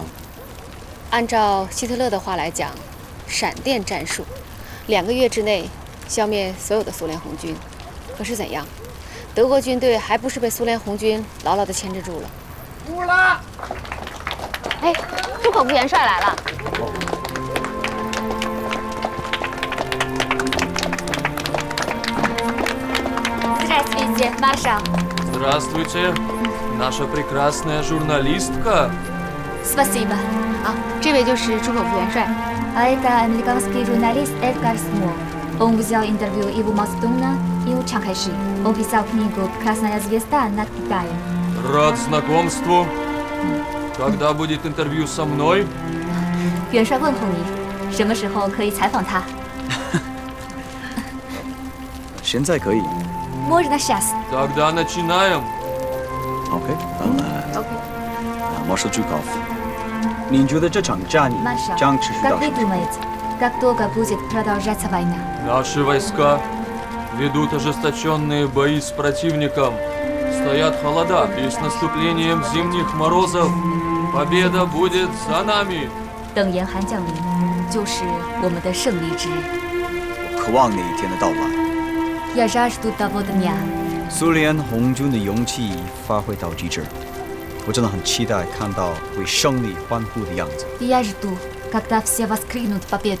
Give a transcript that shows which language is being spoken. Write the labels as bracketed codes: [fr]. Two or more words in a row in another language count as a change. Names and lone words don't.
[zh] 按照希特勒的话来讲，闪电战术，2个月之内消灭所有的苏联红军。可是怎样？德国军队还不是被苏联红军牢牢地牵制住了。乌拉！哎，朱可夫元帅来了。 [ru] Здравствуйте, маршал. Здравствуйте, наша прекрасная журналистка. Спасибо. [zh] 啊，这位就是朱可夫元帅。 [ru] А это американский журналист Эдгар Смо. Он взял интервью Иву Мастуна и у Чанкайши. Он писал книгу «Красная звезда над Китаем». Рад знакомству. Когда будет интервью со мной? [zh] 元帅问候你，什么时候可以采访他？现在可以。 [ru] Можно сейчас. Тогда начинаем. OK， маршал Жуков， [zh] 你觉得这场战役 [ru] Маршал, [zh] 将持续 [ru] как [zh] 到 [ru] вы [zh] 什么？ [ru] думаете, как долго будет продолжаться война? Наши войска ведут ожесточенные бои с противником. Стоят холода, и с наступлением зимних морозов победа будет за нами. [zh] 等严寒降临，就是我们的胜利之日。渴望那一天的到来。 [ru] Я жажду того дня. [zh] 苏联红军的勇气发挥到极致，我真的很期待看到为胜利欢呼的样子。 [ru] Я жду, когда все воскрикнут победу.